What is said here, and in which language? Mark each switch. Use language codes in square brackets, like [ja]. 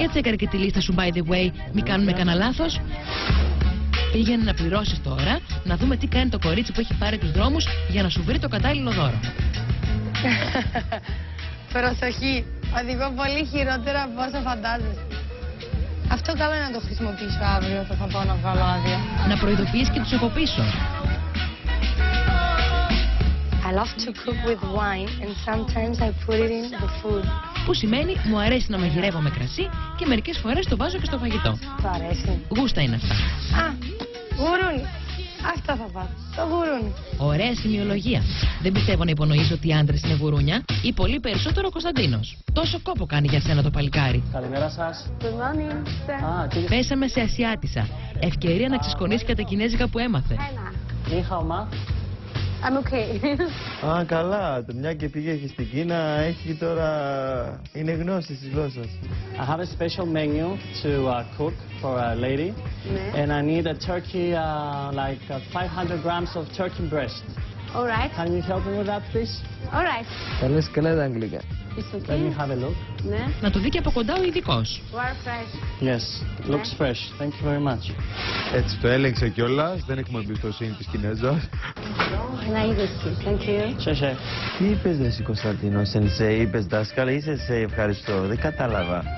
[el] Για τσέκαρε και τη λίστα σου, [en] by the way, [el] μην κάνουμε κανένα λάθος. Πήγαινε να πληρώσεις τώρα, να δούμε τι κάνει το κορίτσι που έχει πάρει τους δρόμους για να σου βρει το κατάλληλο δώρο. Προσοχή, οδηγώ πολύ χειρότερα από όσο φαντάζεστε. Αυτό καλό είναι να το χρησιμοποιήσω αύριο όταν θα πάω να βγάλω άδεια. Να προειδοποιείς και τους από πίσω. [en] I love to cook with wine and sometimes I put it in the food. [el] που σημαίνει μου αρέσει να μαγειρεύω με κρασί και μερικές φορές το βάζω και στο φαγητό. Του αρέσει. Γούστα είναι αυτά. Α, γουρούνι. Αυτά θα πάω. Το γουρούνι. Ωραία σημειολογία. Δεν πιστεύω να υπονοείς ότι οι άντρες είναι γουρούνια ή πολύ περισσότερο ο Κωνσταντίνος. Τόσο κόπο κάνει για σένα το παλικάρι. Καλημέρα σας. [en] Good morning. [el] Πέσαμε σε Ασιάτισσα. Ευκαιρία να ξεσκονίσει και τα κινέζικα που έμαθε. [zh] Νίχαομα. [en] I'm okay. [el] Α, καλά. Μια και πήγε και στην Κίνα, έχει τώρα... είναι γνώση της γλώσσας. [en] I have a special menu to cook for a lady. [el] Ναι. [en] And I need a turkey, like 500 grams of turkey breast. All right. Can you help me with that, please? All right. [el] Θα λες καλά τα αγγλικά. [en] It's Let me okay. have a look. [el] Ναι. Να το δει και από κοντά ο ειδικός. [en] You are fresh. Yes, it looks fresh. Thank you very much. [el] Έτσι το έλεγξε κιόλας, δεν έχουμε εμπιστοσύνη της Κινέζας. Να είδες τι. [en] Thank you. [zh] Σεσέ. [el] Τι είπες εσύ Κωνσταντίνο, σενσέι, είπες δάσκαλα ή σε ευχαριστώ, δεν κατάλαβα.